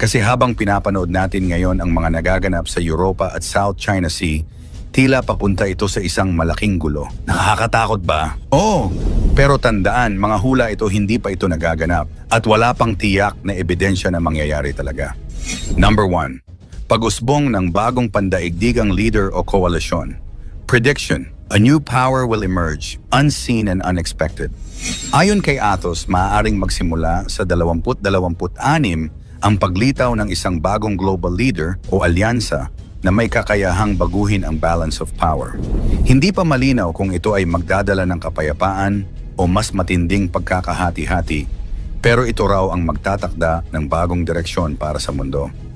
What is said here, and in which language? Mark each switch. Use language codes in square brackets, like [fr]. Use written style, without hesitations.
[tl] Kasi habang pinapanood natin ngayon ang mga nagaganap sa Europa at South China Sea, tila papunta ito sa isang malaking gulo. Nakakatakot ba? Oo! Pero tandaan, mga hula ito, hindi pa ito nagaganap at wala pang tiyak na ebidensya na mangyayari talaga. Number 1. Pag-usbong ng bagong pandaigdigang leader o koalisyon. [en] Prediction, a new power will emerge, unseen and unexpected. [tl] Ayon kay Atos, maaaring magsimula sa 2026 ang paglitaw ng isang bagong global leader o alyansa na may kakayahang baguhin ang balance of power. Hindi pa malinaw kung ito ay magdadala ng kapayapaan o mas matinding pagkakahati-hati, pero ito raw ang magtatakda ng bagong direksyon para sa mundo.